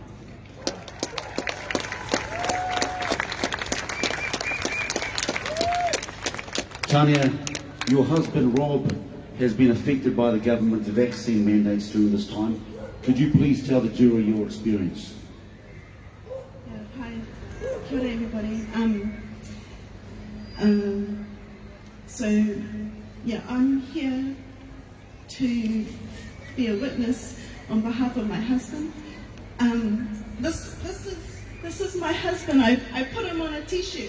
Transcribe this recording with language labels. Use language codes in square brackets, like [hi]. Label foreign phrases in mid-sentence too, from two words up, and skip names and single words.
[en] Tania, your husband Rob has been affected by the government's vaccine mandates during this time. Could you please tell the jury your experience? Hi, [mi] kia ora [en] everybody. So I'm here to be a witness on behalf of my husband. This is my husband. I put him on a t-shirt.